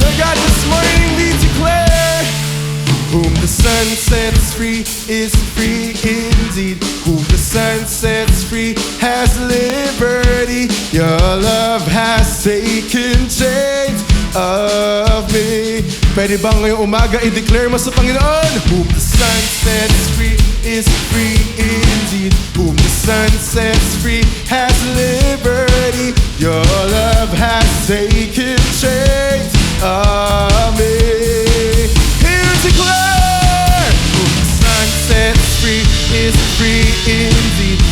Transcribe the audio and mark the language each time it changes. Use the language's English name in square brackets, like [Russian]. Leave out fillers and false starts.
[English] Lord God, this morning we declare, whom the Son sets free is free indeed. Whom the Son sets free has liberty. Your love has taken chains of me. [Filipino] Pwede ba ngayong umaga i-declare mo sa Panginoon? [English] Whom the Son sets free is free indeed. Whom the Son sets free has liberty. Your love has taken chains of me. Here to declare, whom the Son sets free is free indeed.